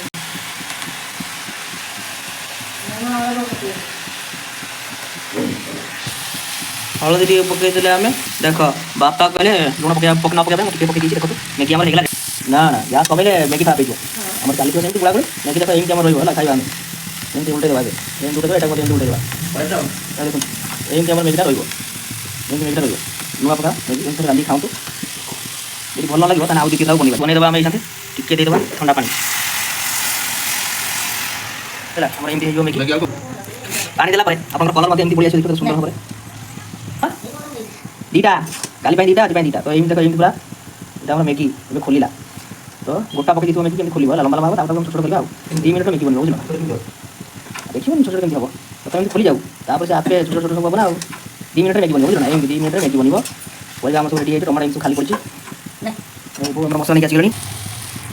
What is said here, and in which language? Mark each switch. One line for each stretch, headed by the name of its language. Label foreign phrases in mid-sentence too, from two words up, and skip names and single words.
Odia: ହଳଦୀ ଟିକେ ପକେଇଦେଲେ ଆମେ ଦେଖ ବାପା କହିଲେ ଲୁଣ ପକେଇବା ନ ପକେଇବା ପାଇଁ ଟିକେ ପକେଇ ଦେଇଛି ଦେଖନ୍ତୁ ମ୍ୟାଗି ଆମର ହେଇଗଲା ନା ନା ଗ୍ୟାସ୍ କମେଇଲେ ମ୍ୟାଗି ଖରାପ ହେଇଯିବ ଆମର ଚାଲିଥିବ ସେମିତି ଗୁଳାଗୁଳି ମ୍ୟାଗି ଦେଖ ଏମିତି ଆମର ରହିବ ହେଲା ଖାଇବା ଆମେ ଏମିତି ଉଲ୍ଟେଇ ଦେବା ଏବେ ଏମିତି ଉଲ୍ଟେଇ ଦେବା ଏଇଟା ମଧ୍ୟ ଏମିତି ଉଲ୍ଟେଇ ଦେବା ଦେଖନ୍ତୁ ଏମିତି ଆମର ମ୍ୟାଗିଟା ରହିବ ଏମିତି ମ୍ୟାଗିଟା ରହିବ ନୂଆ ପ୍ରକାର ମ୍ୟାଗି ଏମିତି ରାନ୍ଧି ଖାଆନ୍ତୁ ଯଦି ଭଲ ନ ଲାଗିବ ତାହେଲେ ଆଉ ଦୁଇ ତିନିଟା ବନେଇଦେବା ଆମେ ଏଇସାଥେ ଟିକେ ଦେଇଦେବା ଥଣ୍ଡା ପାଣି ହେଲା ଆମର ଏମିତି ହେଇଯିବ ମ୍ୟାଗି ପାଣି ଦେଲା ପରେ ଆପଣଙ୍କର କଲର୍ ମଧ୍ୟ ଏମିତି ପଳେଇ ଆସିବ ଦେଖିବ ସୁନ୍ଦର ଭାବରେ ଦୁଇଟା କାଲି ପାଇଁ ଦୁଇଟା ଆଜି ପାଇଁ ଦୁଇଟା ତ ଏମିତି ଦେଖ ଏମିତି ପୁରା ଏଇଟା ଆମର ମ୍ୟାଗି ଏବେ ଖୋଲିଲା ତ ଗୋଟା ପକେଇ ଦେଇଥିବ ମ୍ୟାଗି କେମିତି ଖୋଲିବ ହେଲା ଲମ୍ବା ଲମ୍ବା ହେବ ତାପରେ ଛୋଟ ଛୋଟ କରିବା ଆଉ 2 ମିନିଟ୍ରେ ମ୍ୟାଗି ବନିବ ବୁଝିଲ ଦେଖିବନି ଛୋଟ ଛୋଟ କେମିତି ହେବ ପ୍ରଥମେ ଏମିତି ଖୋଲିଯାଉ ତାପରେ ସେ ଆପେ ଛୋଟ ଛୋଟ ସବୁ ହେବ ନା ଆଉ 2 ମିନିଟ୍ରେ ମ୍ୟାଗି ବନିବ ବୁଝିଲ ନା ଏମିତି 2 ମିନିଟ୍ରେ ମ୍ୟାଗି ବନିବ ପରିବା ଆମର ସବୁ ରେଡ଼ି ହେଇଛି ଟମାଟୋ ଏମିତି ସବୁ ଖାଲି ପଡ଼ିଛି ଆମର ମସଲା ନେଇକି ଆସିଗଲାଣି ତ